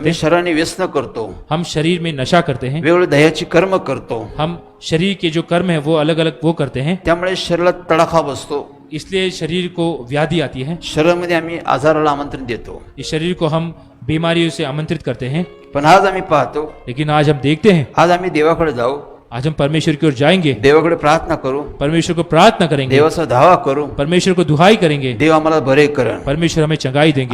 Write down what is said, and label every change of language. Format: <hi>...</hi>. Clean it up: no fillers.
<mr>आम्ही शरीराने व्यसन करतो.</mr> <hi>हम शरीर में नशा करते हैं।</hi> <mr>वेगवेगळे दह्याची कर्म करतो.</mr> <hi>हम शरीर के जो कर्म है वो अलग अलग वो करते हैं।</hi> <mr>त्यामुळे शरीरात तडाखा बसतो.</mr> <hi>इसलिए शरीर को व्याधि आती है।</hi> <mr>शरीरामध्ये आम्ही आजाराला आमंत्रण देतो.</mr> <hi>इस शरीर को हम बीमारियों से आमंत्रित करते हैं।</hi> <mr>पण आज आम्ही पाहतो,</mr> <hi>लेकिन आज हम देखते हैं,</hi> <mr>आज आम्ही देवाकडे जाऊ.</mr> <hi>आज हम परमेश्वर की ओर जाएंगे।</hi> <mr>देवाकडे प्रार्थना करू.</mr> <hi>परमेश्वर को प्रार्थना करेंगे।</hi> <mr>देवाचा धावा करू.</mr> <hi>परमेश्वर को दुहाई करेंगे।</hi> <mr>देव आम्हाला बरे करण.</mr> <hi>परमेश्वर हमें चंगाई देंगे।</hi>